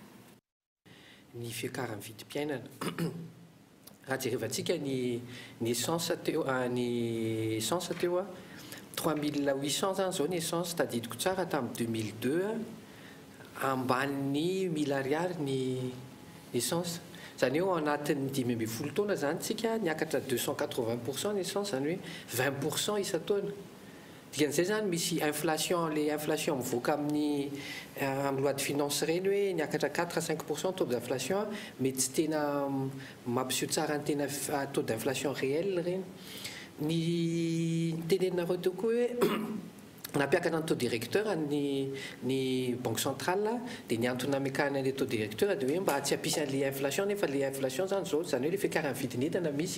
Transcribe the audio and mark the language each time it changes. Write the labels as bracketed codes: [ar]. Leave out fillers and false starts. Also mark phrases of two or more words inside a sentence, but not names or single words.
[mg] Ny fiakaran'ny vidim-piainana raha jerevantsika ny essence teo ny essence teo 3800 zany zao ny essence tadidiko tsara tamin'ny 2002 amban'ny 1000 ariary ny essence. Zany eo anatin'ny 5 taona zany tsika niakatra 280% ny essence zany hoe 20% isa-taona dikan'izay zany misy inflation, le inflation mivoaka amin'ny [fr] loi de finance [mg] reny hoe niakatra [fr] 4 à 5% taux d'inflation, [mg] mais tsy tena mampiseho tsara ny tena [fr] taux d'inflation réel [mg] reny. Ny tenenareo teo koa hoe nampiakatra ny [fr] taux directeur [mg] ny [fr] banque centrale [mg] dia niantona mekana [fr] le taux directeur [mg] dia hoe mba tsy hampisy an'le inflation nefa le inflation zany zao zany hoe le fiakaran'ny vidin'entana misy.